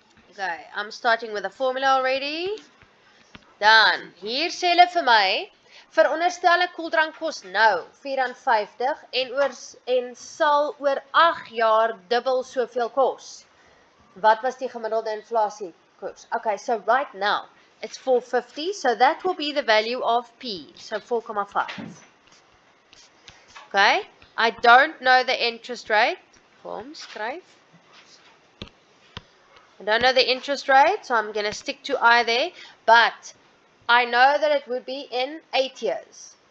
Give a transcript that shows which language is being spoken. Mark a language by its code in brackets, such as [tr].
[en] Okay, I'm starting with a formula already. [af] Dan, hier sê hulle vir my, veronderstel 'n koeldrank kos nou R54 en sal oor 8 jaar dubbel soveel kos. Wat was die gemiddelde inflasiekoers? [en] Okay, so right now it's 450, so that will be the value of P, so 4,5. Okay, I don't know the interest rate. [af] Kom, skryf. [en] I don't know the interest rate, so I'm going to stick to I there, but I know that it would be in 8 years.